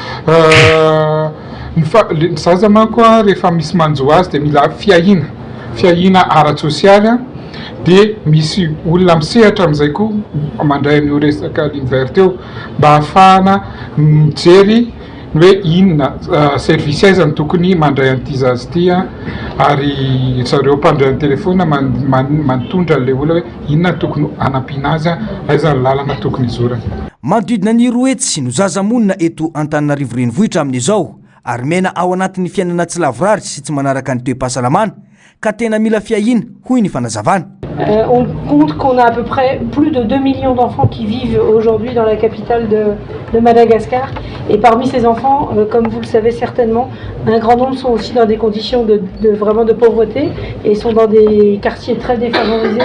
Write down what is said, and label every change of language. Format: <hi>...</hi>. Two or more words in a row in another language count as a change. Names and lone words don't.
<mg>zaza manko rehefa misy manjo azy dia mila fiahina ara-tsosialy dia misy olona misehatra amin'izay koa mandray amin'io resaka</mg> <fr>ligne verte</fr> <mg>eo mba ahafahana mijery hoe inona service aizany tokony mandray an'ity zaza ity ary zareo mpandray ny telefona mantondra le olona hoe inona tokony anampiana azy aizany lalana tokony izorana. Manodidina ny roetsy no zaza monina eto Antananarivo renivohitra amin'izao ary mena ao anatin'ny fiainana tsy lavorary sy tsy manaraka ny toe-pahasalamana ka tena mila fiahina hoy ny fanazavana.</mg> <fr>On compte qu'on a à peu près plus de 2 millions d'enfants qui vivent aujourd'hui dans la capitale de Madagascar. Et parmi ces enfants, comme vous le savez certainement, un grand nombre sont aussi dans des conditions vraiment de pauvreté et sont dans des quartiers très défavorisés.</fr>